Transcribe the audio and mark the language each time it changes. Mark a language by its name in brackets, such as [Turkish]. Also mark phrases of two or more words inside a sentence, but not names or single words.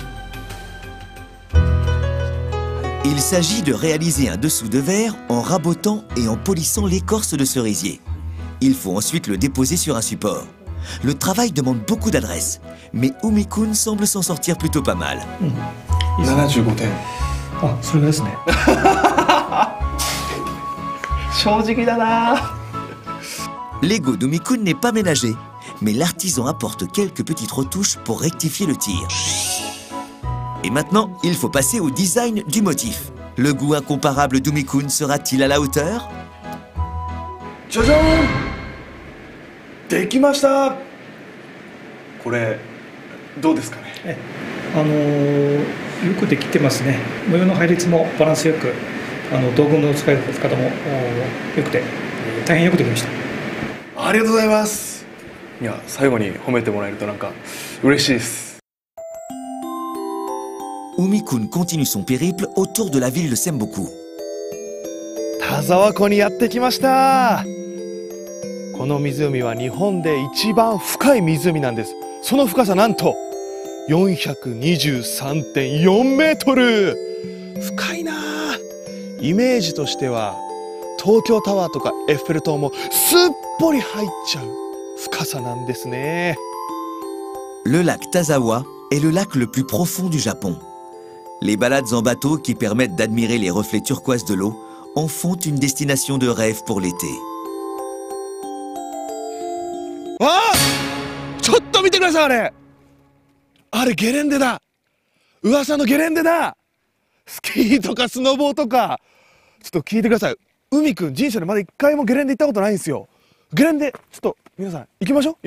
[French] Il s'agit de réaliser un dessous de verre en rabotant et en polissant l'écorce de cerisier. Il faut ensuite le déposer sur un support. Le travail demande beaucoup d'adresse, mais Umi-kun semble s'en sortir plutôt pas mal. [Japanese] 75 点。あ、それぐらいですね。正直だな。 [French] L'ego d'Umi-kun n'est pas ménagé, mais l'artisan apporte quelques petites retouches pour rectifier le tir. Et maintenant, il faut passer au design du motif. Le goût incomparable d'Umi-kun sera-t-il à la hauteur? [Japanese] じゃじゃーん。できました。これどうですかね。よくできてますね。模様の配列もバランスよく、道具の使い方もよくて、大変よくできました。ありがとうございます。いや、最後に褒めてもらえるとなんか嬉しいです。 [French] Umi-kun continue son périple autour de la ville de Semboku. [Japanese] 田沢湖にやってきました。この湖は日本で一番深い湖なんです。その深さなんと423.4 メートル。深いな。イメージとしては東京タワーとかエッフェル塔もすっぽり入っちゃう深さなんですね。 [French] Le lac Tazawa est le lac le plus profond du Japon. Les balades en bateau qui permettent d'admirer les reflets turquoises de l'eau en font une destination de rêve pour l'été. [Japanese] ああ、ちょっと見てください。あれゲレンデだ。噂のゲレンデだ。スキーとかスノボーとか。ちょっと聞いてください。海くん人生でまだ一回もゲレンデ行ったことないんですよ。ゲレンデちょっと皆さん行きましょう。